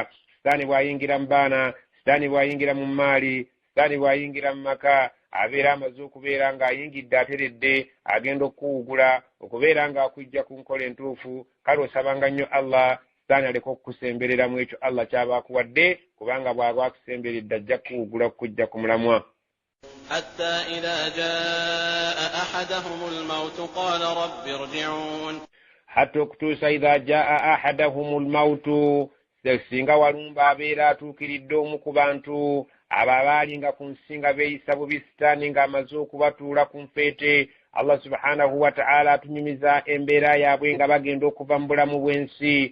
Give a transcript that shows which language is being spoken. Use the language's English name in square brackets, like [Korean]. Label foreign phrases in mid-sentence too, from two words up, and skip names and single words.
[Ganda] Sitaani bw'ayingira mu baana, sitaani bw'ayingira mu maali, sitaani bw'ayingira mu maka, abeera amaze okubeera ng'ayingidde ateredde, agenda okuwugula okubeera ng'akujja ku nkola entuufu. Kale osabanga nnyo Allah sitaani aleka okukusemberera mu ekyo Allah kyaba akuwadde, kubanga bw'aba akusemberedde ajja kuwugula okujja ku mulamwa. [Arabic] حتى إذا جاء أحدهم الموت قال رب ارجعون. [Ganda] حتى okutuusa [Arabic] إذا جاء أحدهم الموت, [Ganda] singa walumba abeera atuukiridde omu ku bantu abo abaalinga ku nsi nga beeyisa bubi sitaani ng'amaze okubatuula ku nfeete, [Arabic] الله سبحانه وتعالى [Ganda] atunyumiza embeera yaabwe nga bagenda okuva mu bulamu bw'ensi